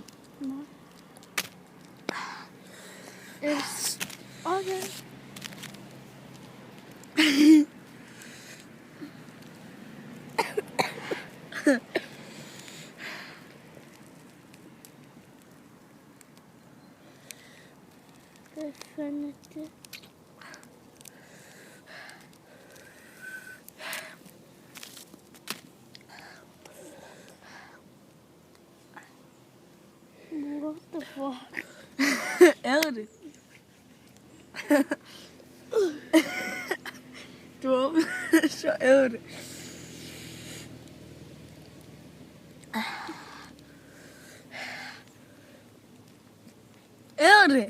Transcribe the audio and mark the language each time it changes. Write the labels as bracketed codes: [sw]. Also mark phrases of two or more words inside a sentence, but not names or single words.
[da] Nej. Okay. Hvad fanden er det? [en] What the fuck? [da] Er det? Du åbner, så er det. Er det?